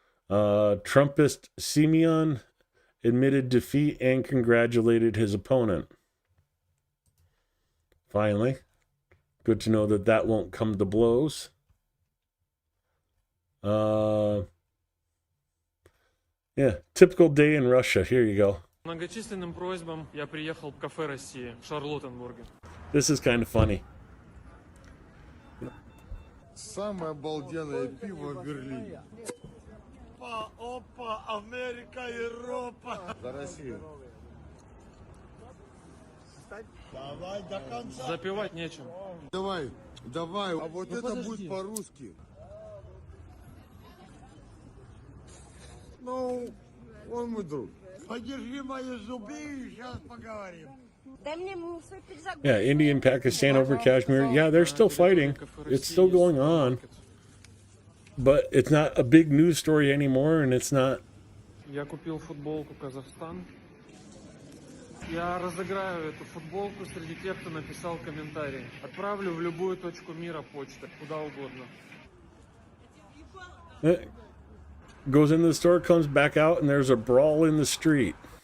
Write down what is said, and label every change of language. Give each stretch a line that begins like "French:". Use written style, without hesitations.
English: Trumpist Simeon admitted defeat and congratulated his opponent. Finally, good to know that that won't come to blows. Yeah, typical day in Russia. Here you go.
Russian: Многочисленным просьбам я приехал в кафе России в Шарлоттенбурге.
English: This is kind of funny.
Russian: Самое обалденное пиво в Берлине. Опа, Америка, Европа. За Россию. Давай до конца. Запивать нечем. Давай, давай. А вот это подожди. будет по-русски. Ну, он мой друг. Подержи мои зубы и сейчас поговорим. Дай мне свой пиджак.
English: Yeah, India and Pakistan over Kashmir. Yeah, they're still fighting. It's still going on. But it's not a big news story anymore, and it's not.
Russian: Я купил футболку Казахстан. Я разыграю эту футболку среди тех, кто написал комментарий. Отправлю в любую точку мира почтой, куда угодно.
English: Goes into the store, comes back out, and there's a brawl in the street.